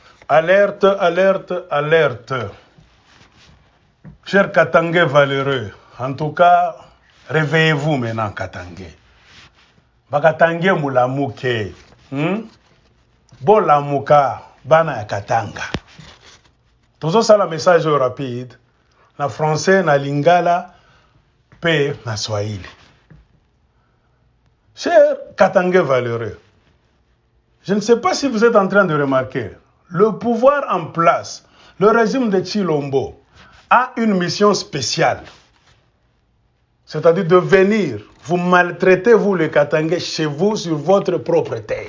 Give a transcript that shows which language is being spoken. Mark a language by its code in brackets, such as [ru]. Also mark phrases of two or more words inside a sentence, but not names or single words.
[fr] Alerte, alerte, alerte. Chers Katangais valeureux, en tout cas, réveillez-vous maintenant, Katangais. [ln] Bakatangais moulamuke. Bolamuka, bana Katanga. [fr] Tout ça, le message rapide. [ln] Na français, na lingala, pe na swahili. [fr] Chers Katangais valeureux, je ne sais pas si vous êtes en train de remarquer, le pouvoir en place, le régime de Tshilombo, a une mission spéciale. C'est-à-dire de venir vous maltraiter, vous les Katangais, chez vous, sur votre propre terre.